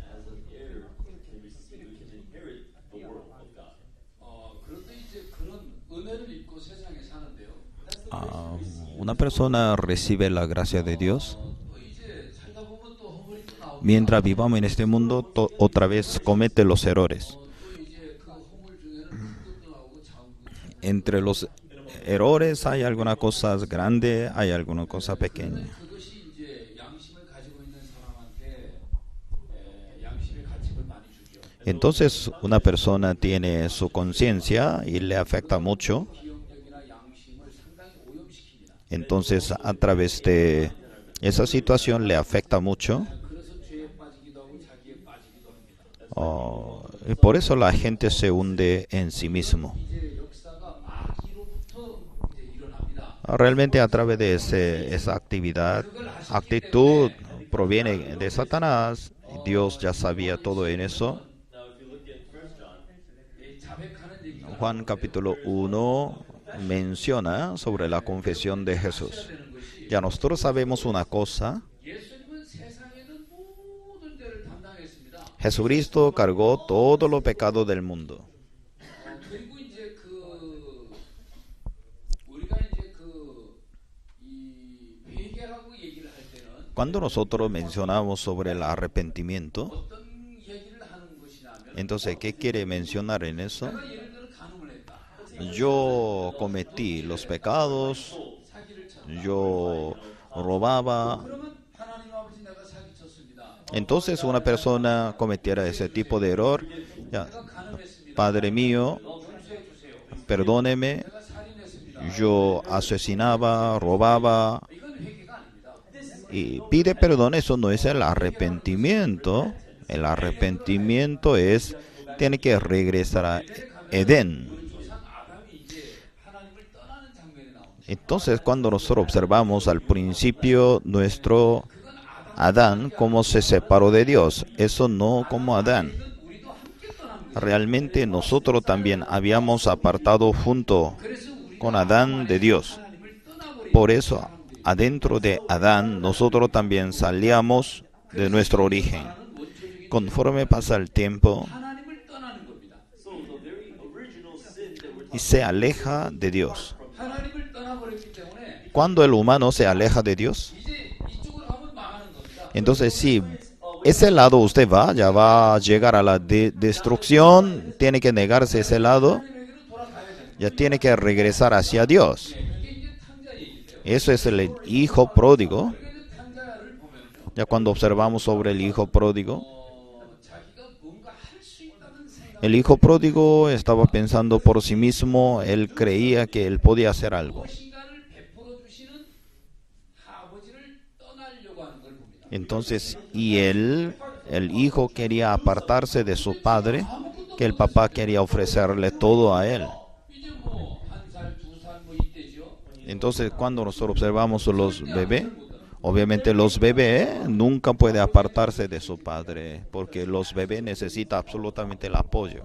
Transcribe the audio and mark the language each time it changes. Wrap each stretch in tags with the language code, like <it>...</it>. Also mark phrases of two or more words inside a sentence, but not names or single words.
<es>Una persona recibe la gracia de Dios. Mientras vivamos en este mundo, otra vez comete los errores. Entre los errores, hay algunas cosas grandes, hay algunas cosas pequeñas.</es> <ko>그것이 이제 양심을 가지고 있는 사람한테 양심의 가책을 많이 주죠.</ko> <es>Entonces una persona tiene su conciencia y le afecta mucho.</es> <ko>기억력이나 양심을 상당히 오염시킵니다.</ko> <es>Entonces a través de esa situación le afecta mucho.</es> <ko>그래서 죄에 빠지기도 하고 자기에 빠지기도 합니다.</ko> <es>Y por eso la gente se hunde en sí mismo.</es> <ko>이제 역사가 마귀로부터 이제 일어납니다.</ko> <es>Realmente a través de esa actitud proviene de Satanás. Dios ya sabía todo en eso.</es> <ko>자백하는 얘기가</ko> <es>Juan capítulo 1 menciona sobre la confesión de Jesús.</es> <ko>되는 것이</ko> <es>Ya nosotros sabemos una cosa.</es> <ko>예수님은 세상에 있는 모든 죄를 담당했습니다.</ko> <es>Jesucristo cargó todos los pecados del mundo.</es> <ko>그리고 이제 우리가 이제 이 회개라고 얘기를 할 때는</ko> <es>Cuando nosotros mencionamos sobre el arrepentimiento,</es> <ko>어떤 얘기를 하는 것이냐면</ko> <es>entonces, ¿qué quiere mencionar en eso?</es> <ko>내가 예를 들어 간음을 했다.</ko> <es>Yo cometí los pecados,</es> <ko>사기를 쳤다.</ko> <es>yo robaba.</es> <ko>그러면 하나님 아버지 내가 사기쳤습니다.</ko> <es>Entonces una persona cometiera ese tipo de error. Ya,</es> <ko>내가 간음했습니다.</ko> <es>Padre mío,</es> <ko>용서해 주세요.</ko> <es>perdóneme,</es> <ko>내가 살인했습니다.</ko> <es>yo asesinaba, robaba.</es> <ko>이건 회개가 아닙니다.</ko> <es>Y pide perdón, eso no es el arrepentimiento. El arrepentimiento tiene que regresar a Edén.</es> <ko>우리 조상 아담이 이제 하나님을 떠나는 장면이 나옵니다.</ko> <es>Entonces, cuando nosotros observamos al principio nuestro</es> <ko>그건</ko> <es>Adán, cómo se separó de Dios, eso no como Adán.</es> <ko>우리도 함께 떠난 거예요.</ko> <es>Realmente nosotros también habíamos apartado junto</es> <ko>그래서 우리가</ko> <es>con Adán de Dios.</es> <ko>하나님을 떠나버린</ko> <es>Por eso, adentro de Adán, nosotros también salíamos de nuestro origen.</es> <ko>원초적인</ko> <es>Conforme pasa el tiempo</es> <ko>하나님을 떠나는 겁니다.</ko> <es>y se aleja de Dios.</es> <ko>하나님을 떠나버렸기 때문에</ko> <es>Cuando el humano se aleja de Dios,</es> <ko>이제 이쪽으로 가면 망하는 겁니다.</ko> <es>entonces si ese lado usted va, ya va a llegar a la destrucción, tiene que negarse ese lado,</es> <ko>하나님에게로 돌아가야 됩니다.</ko> <es>ya tiene que regresar hacia Dios.</es> <ko>이게 이제 탕자 얘기인데요.</ko> <es>Eso es el hijo pródigo.</es> <ko>그러니까 이제 탕자를 보면요.</ko> <es>Ya cuando observamos sobre el hijo pródigo,</es> <ko>자기가 뭔가 할 수 있다는 생각.</ko> <es>el hijo pródigo estaba pensando por sí mismo, él creía que él podía hacer algo.</es> <ko>무엇인가를 베풀어 주시는 아버지를 떠나려고 하는 걸 봅니다.</ko> <es>Entonces, y él, el hijo quería apartarse de su padre, que el papá quería ofrecerle todo a él.</es> <ko>이제 뭐 한 살, 두 살 뭐 이때죠.</ko> <es>Entonces, cuando nosotros observamos los bebés, obviamente los bebés nunca pueden apartarse de su padre, porque los bebés necesitan absolutamente el apoyo</es>